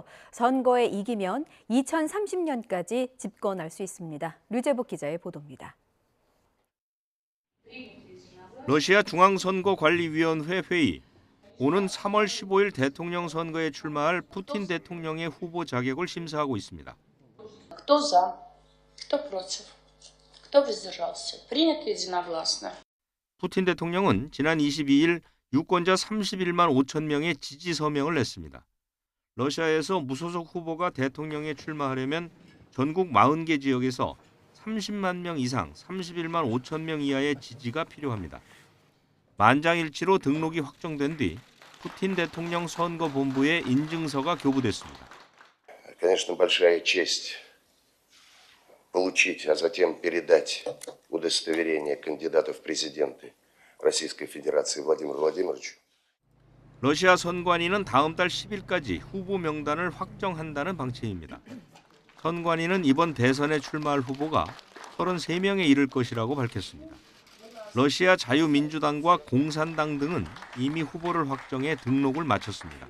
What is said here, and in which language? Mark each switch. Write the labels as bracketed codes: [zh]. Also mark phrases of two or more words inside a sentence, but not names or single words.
[ko] 선거에 이기면 2030년까지 집권할 수 있습니다. 류재복 기자의 보도입니다. 러시아 중앙선거관리위원회 회의. 오는 3월 15일 대통령 선거에 출마할 푸틴 대통령의 후보 자격을 심사하고 있습니다. [ru] Кто за? Кто против? Кто воздержался? Принято единогласно. [ko] 푸틴 대통령은 지난 22일 유권자 31만 5천 명의 지지 서명을 냈습니다. 러시아에서 무소속 후보가 대통령에 출마하려면 전국 40개 지역에서 30만 명 이상 31만 5천 명 이하의 지지가 필요합니다. 만장일치로 등록이 확정된 뒤 푸틴 대통령 선거본부에 인증서가 교부됐습니다. [ru] Конечно, большая честь получить, а затем передать удостоверение кандидата в президенты Российской Федерации Владимиру Владимировичу. [ko] 러시아 선관위는 다음 달 10일까지 후보 명단을 확정한다는 방침입니다. 선관위는 이번 대선에 출마할 후보가 33명에 이를 것이라고 밝혔습니다. 러시아 자유민주당과 공산당 등은 이미 후보를 확정해 등록을 마쳤습니다.